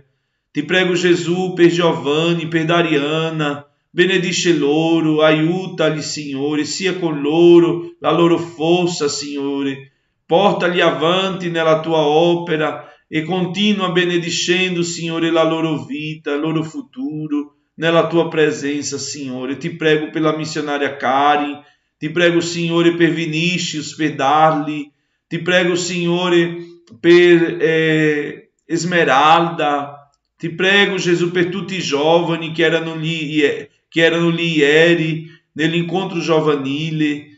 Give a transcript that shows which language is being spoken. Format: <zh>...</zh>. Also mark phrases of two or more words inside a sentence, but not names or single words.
<it>Ti prego, Gesù, per Giovanni, per Dariana, benedisce loro, aiutali, Signore, sia con loro la loro forza, Signore. Portali avanti nella tua opera e continua benedicendo, Signore, la loro vita, il loro futuro, nella tua presenza, Signore. Ti prego</it> <pt>pela missionária Karen,</pt> <it>ti prego, Signore, per Vinícius, per Darli, ti prego, Signore, per Esmeralda, ti prego, Gesù, per tutti i giovani che erano lì ieri, nell'incontro giovanile.</it>